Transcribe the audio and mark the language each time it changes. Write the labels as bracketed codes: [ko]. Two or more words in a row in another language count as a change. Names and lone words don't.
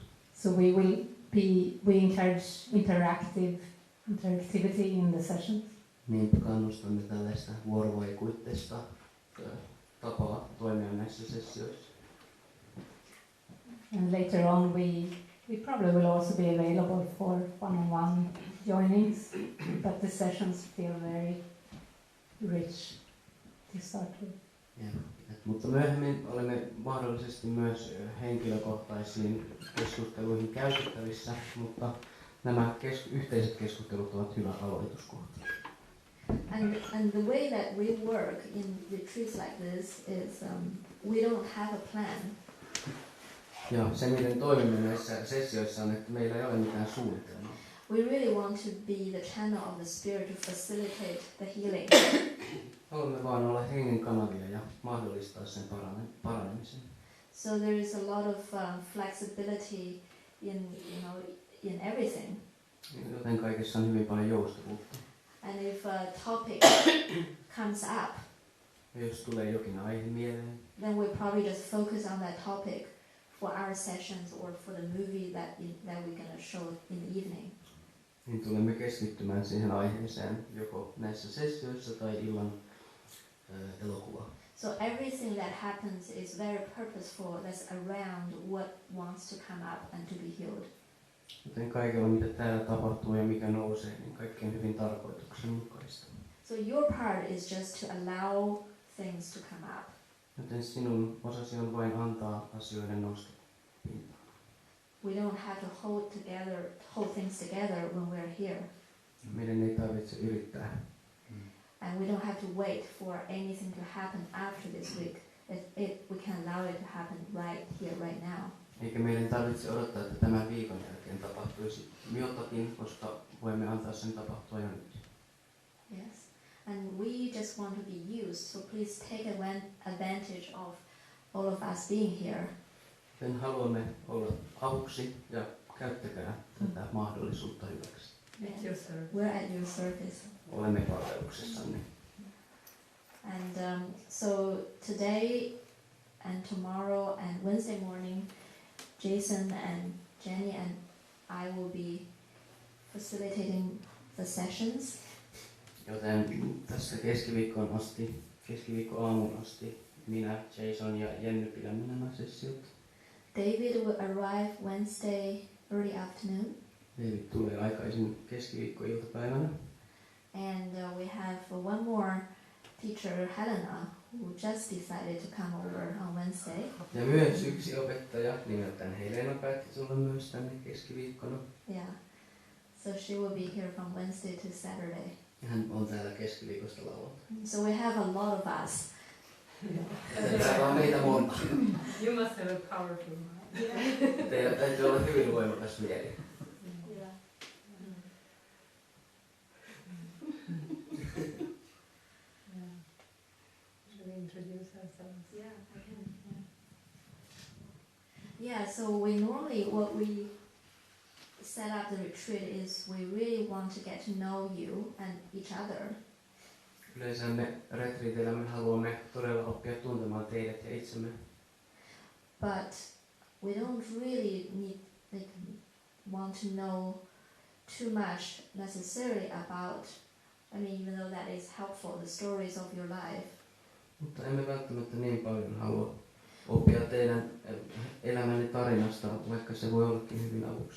[en] So we encourage interactivity in the sessions. [fi] Niin kannustamme tällaista vuorovaikutteista tapaa toimia näissä sessioissa. [en] And later on we probably will also be available for one-on-one joinings, but the sessions feel very rich to start with. [fi] Mutta myöhemmin olemme mahdollisesti myös henkilökohtaisiin keskusteluihin käytettävissä, mutta nämä yhteiset keskustelut ovat hyvä aloituskohta. [en] And the way that we work in retreats like this is we don't have a plan. [fi] Ja se, miten toimimme näissä sessioissa, on, että meillä ei ole mitään suunnitelmaa. [en] We really want to be the channel of the Spirit to facilitate the healing. [fi] Haluamme vaan olla hengen kanavia ja mahdollistaa sen paranemisen. [en] So there is a lot of flexibility in everything. [fi] Joten kaikessa on hyvin paljon joustavuutta. [en] And if a topic comes up, [fi] Ja jos tulee jokin aihe mieleen, [en] then we probably just focus on that topic for our sessions or for the movie that we're going to show in the evening. [fi] niin tulemme keskittymään siihen aiheeseen joko näissä sessioissa tai illan elokuva. [en] So everything that happens is very purposeful. That's around what wants to come up and to be healed. [fi] Joten kaikella, mitä täällä tapahtuu ja mikä nousee, niin kaikki on hyvin tarkoituksenmukaista. [en] So your part is just to allow things to come up. [fi] Joten sinun osasi on vain antaa asioiden nousta pintaan. [en] We don't have to hold things together when we're here. [fi] Meidän ei tarvitse yrittää. [en] And we don't have to wait for anything to happen after this week. We can allow it to happen right here, right now. [fi] Eikä meidän tarvitse odottaa, että tämän viikon jälkeen tapahtuisi jotakin, koska voimme antaa sen tapahtua jo nyt. [en] Yes. And we just want to be used, so please take advantage of all of us being here. [fi] Joten haluamme olla avuksi ja käyttäkää tätä mahdollisuutta hyväksi. [en] We're at your service. [fi] Olemme palveluksessanne. [en] And so today and tomorrow and Wednesday morning, Jason and Jenny and I will be facilitating the sessions. [fi] Joten tässä keskiviikkoaamuun asti minä, Jason ja Jenny pidämme nämä sessiot. [en] David will arrive Wednesday early afternoon. [fi] David tulee aikaisin keskiviikkoiltapäivänä. [en] And we have one more teacher, Helena, who just decided to come over on Wednesday. [fi] Ja myös yksi opettaja nimeltään Helena päätti tulla myös tänne keskiviikkona. [en] Yeah. So she will be here from Wednesday to Saturday. [fi] Hän on täällä keskiviikosta lauantaina. [en] So we have a lot of us. [fi] Täällä on meitä monta. [en] You must have a powerful mind. [fi] Teillä täytyy olla hyvin voimakas mieli. [en] Yeah. Should we introduce ourselves? Yeah, I can. Yeah, so we normally, what we set up the retreat is we really want to get to know you and each other. [fi] Yleensä me retriiteillä me haluamme todella oppia tuntemaan teidät ja itsemme. [en] But we don't really want to know too much necessarily about, even though that is helpful, the stories of your life. [fi] Mutta emme välttämättä niin paljon halua oppia teidän elämänne tarinasta, vaikka se voi ollakin hyvin avuksi.